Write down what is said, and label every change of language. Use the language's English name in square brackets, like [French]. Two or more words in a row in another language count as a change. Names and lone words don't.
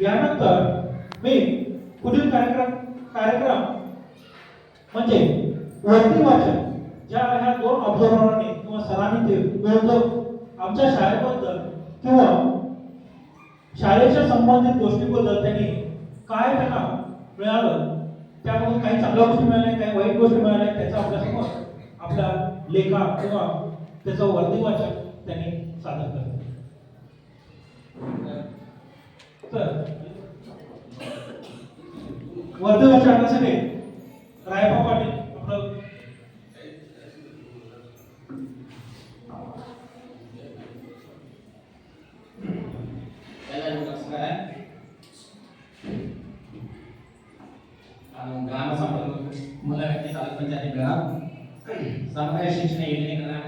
[Marathi] यानंतर मी पुढील कार्यक्रम म्हणजे वरती वाचन ज्या ह्या 2 ऑब्झर्वरांनी किंवा सरांनी आमच्या शाळेबद्दल किंवा शाळेच्या संबंधित गोष्टीबद्दल त्यांनी काय त्यांना मिळालं, त्यामधून काही चांगल्या गोष्टी मिळाल्या, काही वाईट गोष्टी मिळाल्या, त्याचा आपल्यासमोर आपल्या लेखा किंवा त्याचं वर्दी वाचन त्यांनी सादर केलं. तर वर्दी वाचन आणण्यासाठी रायप्पा पाटील आपलं [Kannada] ಗ್ರಾಮ ಸಂಪರ್ಕ ಮೂಲ ವ್ಯಕ್ತಿ ತಾಲೂಕು ಪಂಚಾಯತಿ ಸಮಗ್ರ ಶಿಕ್ಷಣ ಯೋಜನೆ ಕರ್ನಾಟಕ